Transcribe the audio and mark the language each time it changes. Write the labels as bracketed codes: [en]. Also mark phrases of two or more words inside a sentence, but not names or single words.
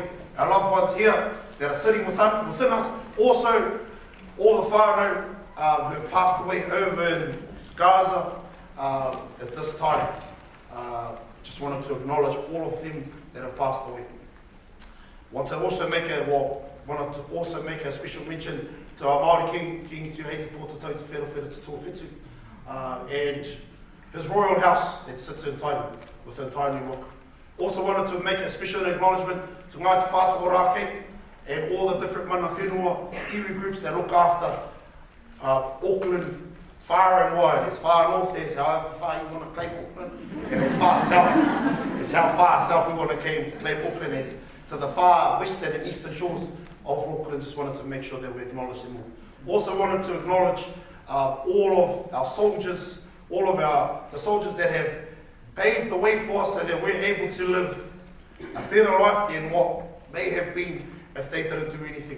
[en] Our loved ones here that are sitting within us. Also, all the whānau who have passed away over in Gaza at this time. Just wanted to acknowledge all of them that have passed away. Wanted to also make a special mention to our Māori King Te Heiti Pōta Tau Te Whero Te Tōwhitu, and his royal house that sits in Taili, within Tiny Rock. Also wanted to make a special acknowledgement to Ngāi Te Whātua Rākei and all the different [mi] mana whenua iwi [en] groups that look after Auckland far and wide. As far north as however far you want to claim Auckland, and as far south as how far south we want to claim Auckland as to the far western and eastern shores of Auckland. Just wanted to make sure that we acknowledge them all. Also wanted to acknowledge all of our soldiers, the soldiers that have paved the way for us so that we're able to live a better life than what may have been if they didn't do anything.